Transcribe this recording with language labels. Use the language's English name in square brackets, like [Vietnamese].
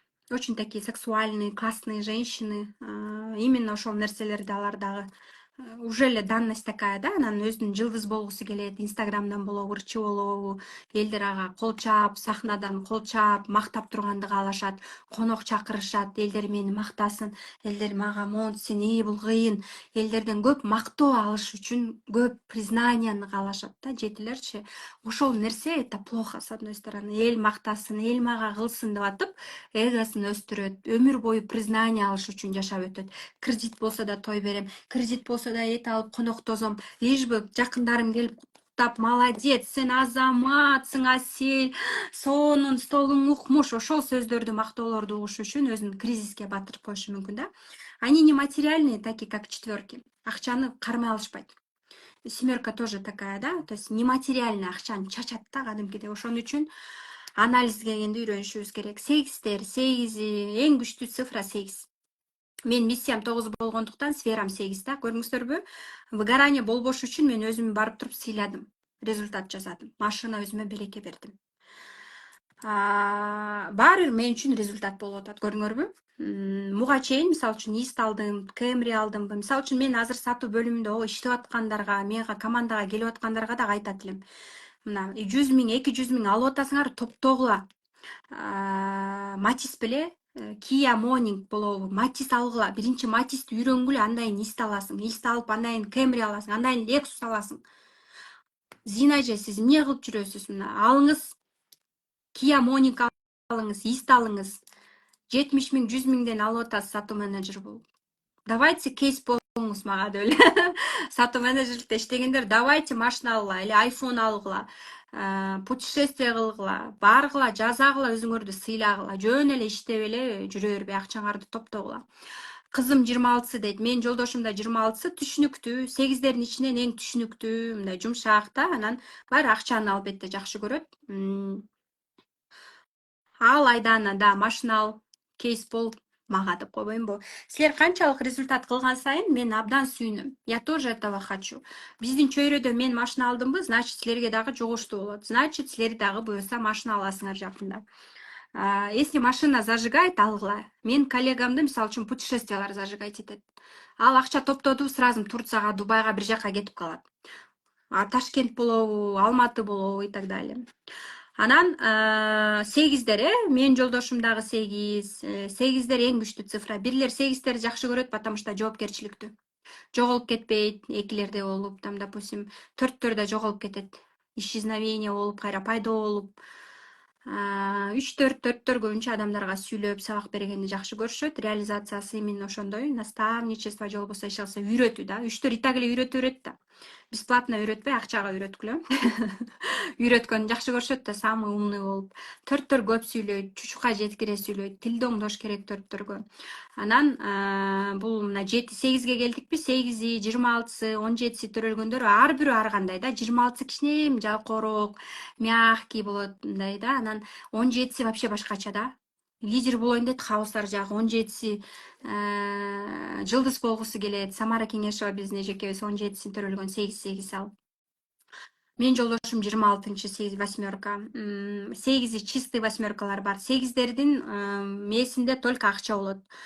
[Russian] Очень такие сексуальные, классные женщины. [Kyrgyz] Именно ошол нерселерди алар дагы уже эле [Russian] данность такая, да, [Kyrgyz] анан өзүнүн жылдыз болгусу келет, инстаграмдан болобу, ырчы болобу, элдер ага кол чаап, сахнадан кол чаап, мактап турганды каалашат, конок чакырышат, элдер мени мактасын, элдер мага монтсин, бул кыйын, элдерден көп мактоо алыш үчүн көп признанияны каалашат да, 7лерчи. Ошол нерсе [Russian] это плохо, с одной стороны. [Kyrgyz] Эл мактасын, эл мага кылсын деп атып, эгосын өстүрөт, өмүр бою признание алыш үчүн жашап өтөт. Кредит болсо да той берем, кредит болсо да эт алып коноктозом, лишь бы жакындарым келип куттап, молодец, сен азаматсың, асель, сонун столуң укмуш. Ошол сөздөрдү, мактоолорду угуш үчүн өзүн кризиске батырып коюшу мүмкүн да. [Russian] Они не материальные, такие как 4. [Kyrgyz] Акчаны кармай алышпайт. [Russian] 7 тоже такая, да, то есть нематериальный [Kyrgyz] акчаны чачат да кадимкидей. Ошон үчүн анализге келгенде үйрөнүшүбүз керек. 8тер, 8 эң күчтүү цифра 8. Мен миссиям 9 болгондуктан сферам 8 да. Көрдүңүздөрбү? Выгорание болбош үчүн мен өзүм барып туруп сыйладым. Результат жасадым. Машина өзүмө береке бердим. Баары бир мен үчүн результат болуп атат, көрдүңөрбү? Муга чейин мисалы үчүн ист алдым, Camry алдымбы. Мисалы үчүн мен азыр сатуу бөлүмүндө иштеп аткандарга, мага командага келип аткандарга дагы айтат элем. Мына 100 000, 200 000 алып атасыңар, топтогула. Матис беле Kia Morning болобу, Matiz алгыла. Биринчи Matizди үйрөнгүлө, андан кийин Ist аласың. Ist алып, андан кийин Camry аласың, андан кийин Lexus аласың. Зина эже, сиз эмне кылып жүрөсүз мына? Алыңыз, Kia Morning алыңыз, Ist алыңыз. 70 миң, 100 миңден алып атасыз сатуу менеджер болуп. [Russian] Давайте [Kyrgyz] кейс болуңуз мага деп эле. Сатуу менеджерликте иштегендер, [Russian] давайте [Kyrgyz] машина алгыла, [Russian] или [Kyrgyz] iPhone алгыла, путешествие кылгыла, баргыла, жазагыла, өзүңөрдү сыйлагыла, жөн эле иштеп эле жүрө бербей акчаңарды топтогула. Кызым 26 дейт, менин жолдошум да 26, түшүнүктүү, 8дердин ичинен эң түшүнүктүү, мындай жумшак да, анан баары акчаны албетте жакшы көрөт. Ал Айдана, да, машина ал, кейс бол мага деп койбоймбу. Силер канчалык результат кылган сайын мен абдан сүйүнөм. [Russian] Я тоже этого хочу. [Kyrgyz] Биздин чөйрөдө мен машина алдымбы, значит силерге дагы жугуштуу болот. Значит силер дагы буюрса машина аласыңар жакында. [Russian] Если машина зажигает, [Kyrgyz] алгыла. Мен коллегамды мисалы үчүн путешествиялар зажигать этет. Ал акча топтоду, сразу Турцияга, Дубайга бир жака кетип калат. Ташкент болобу, Алматы болобу [Russian] и так далее. [Kyrgyz] Анан 8дер, менин жолдошум дагы 8. 8дер эң күчтүү цифра. Бирлер 8дерди жакшы көрөт, потому что жоопкерчиликтүү. Жоголуп кетпейт, экилерде болуп, [Russian] там, допустим, [Kyrgyz] 4дө жоголуп кетет. Исчезновение болуп, кайра пайда болуп. 3-4 көбүнчө адамдарга сүйлөп, сабак бергенди жакшы көрүшөт. Реализациясы именно ошондой. [Russian] Наставничество же [Kyrgyz] болбосо эч калса үйрөтүү да. 3 и так эле үйрөтө берет да. Бесплатно үйрөтпөй, акчага үйрөткүлө. Үйрөткөнү жакшы көрүшөт да, [Russian] самый умный [Kyrgyz] болуп. 4 көп сүйлөйт, чучукка жеткире сүйлөйт, тилди оңдош керек 4. Анан бул мына 7-8ге келдикпи? 8и, 26-сы, 17-си төрөлгөндөр ар бирөө ар кандай да. 26-сы кичинем жалкоорок, мягкий болот мындай да. Анан 17-си вообще башкача да. Лидер болоюн дейт хаустар жагы. 17-си жылдыз болгусу келет. Самара Кеңешова биздин эжекебиз 17-син төрөлгөн, 8 ал. Менин жолдошум 26-чы 8 8. 8и чистый 8 бар. 8дердин мээсинде только акча болот.